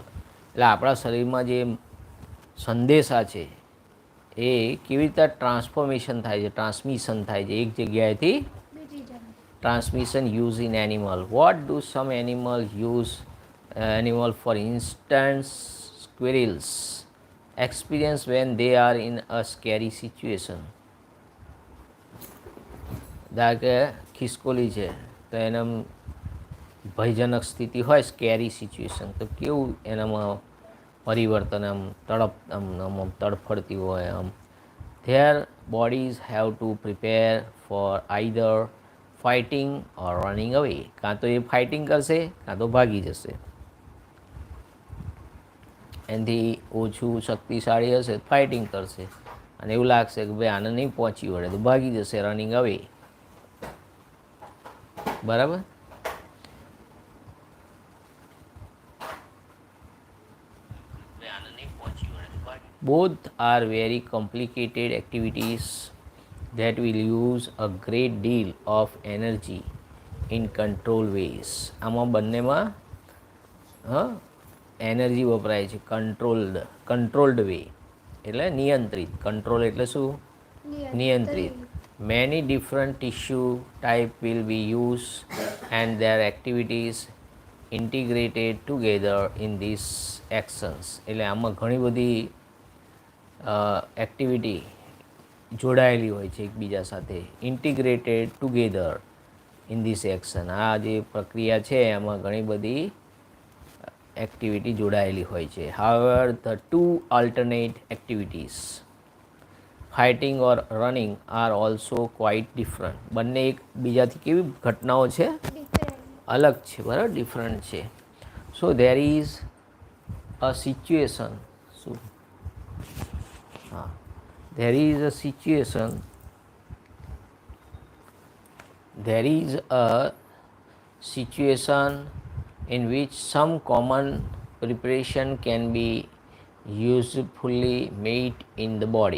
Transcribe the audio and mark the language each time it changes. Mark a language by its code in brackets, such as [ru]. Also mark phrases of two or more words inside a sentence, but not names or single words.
[gu] એટલે આપણા શરીરમાં જે સંદેશા છે એ કેવી રીતે ટ્રાન્સફોર્મેશન થાય છે, ટ્રાન્સમિશન થાય છે એક જગ્યાએથી [en] transmission use in animal. what do some animal for instance squirrels experience when they are in a scary situation. [gu] ધારો કે ખિસકોલી છે તો એને ભયજનક સ્થિતિ હોય, [en] scary situation, [gu] તો કેવું એનામાં પરિવર્તન આમ તડફડતી હોય આમ. [en] their bodies have to prepare for either fighting or running away. [gu] કાં તો એ ફાઇટિંગ કરશે કાં તો ભાગી જશે. એનાથી ઓછું શક્તિશાળી હશે ફાઇટિંગ કરશે, અને એવું લાગશે કે ભાઈ આને નહીં પહોંચી વળે તો ભાગી જશે, [en] running away. [gu] બરાબર. [en] Both are very complicated activities that will use a great deal of energy in controlled ways. [gu] આમાં બંનેમાં એનર્જી વપરાય છે [en] controlled way [gu] એટલે નિયંત્રિત. કંટ્રોલ એટલે શું? નિયંત્રિત. [en] many different tissue type will be use and their activities integrated together in this actions. [gu] એટલે આમાં ઘણી બધી એક્ટિવિટી જોડાયેલી હોય છે એકબીજા સાથે. [en] integrated together in this action. [gu] આ જે પ્રક્રિયા છે એમાં ઘણી બધી એક્ટિવિટી જોડાયેલી હોય છે. [en] however the two alternate activities fighting or running are also quite different. [gu] બંને એકબીજાથી કેવી ઘટનાઓ છે? અલગ છે, બરાબર, ડિફરન્ટ છે. [en] so there is a situation. શું? [gu] હા, [en] there is a situation in which some common preparation can be usefully made in the body.